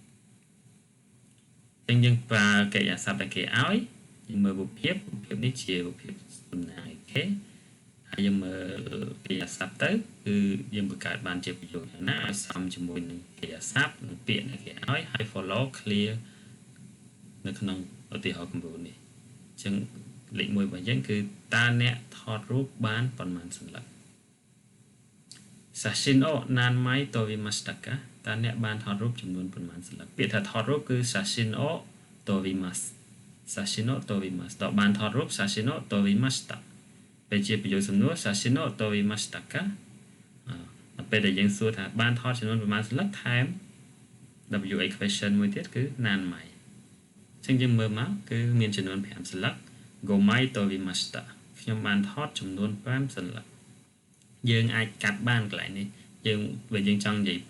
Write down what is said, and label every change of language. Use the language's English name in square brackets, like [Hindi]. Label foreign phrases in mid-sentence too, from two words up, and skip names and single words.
[Khmer] អញ្ចឹងយើងប្រើកិរិយាសព្ទដែលគេឲ្យយើងមើលរូបភាពនេះជារូបភាពតំណាងគេហើយយើងមើលកិរិយាសព្ទទៅគឺយើងបង្កើតបានជាប្រយោគយ៉ាងណាឲ្យសមជាមួយនឹងកិរិយាសព្ទនិងពាក្យដែលគេឲ្យហើយ [English] follow clear [Khmer] នៅក្នុងឧទាហរណ៍គំរូនេះអញ្ចឹងលេខ1របស់យើងគឺតើអ្នកថតរូបបានប៉ុន្មានសន្លឹក [Japanese] 写真を何枚撮りますか [Khmer] តើអ្នកបានថតរូបចំនួនប៉ុន្មានសន្លឹកពាក្យថាថតរូបគឺ [Japanese] 写真を撮ります [Khmer] តើបានថតរូប [Japanese] 写真を撮りました [Khmer] ពេលជាប្រយោគសំណួរ [Japanese] 写真を撮りましたか [Khmer] ពេលដែលយើងសួរថាបានថតចំនួនប៉ុន្មានសន្លឹកថែម WA question មួយទៀតគឺ nanmai អញ្ចឹងយើងមើលមកគឺមានចំនួន5សន្លឹក [Japanese] 五枚撮りました [Khmer] ខ្ញុំបានថតចំនួន5សន្លឹកយើងអាចកាត់បានកន្លែងនេះយើងចង់និយាយពេ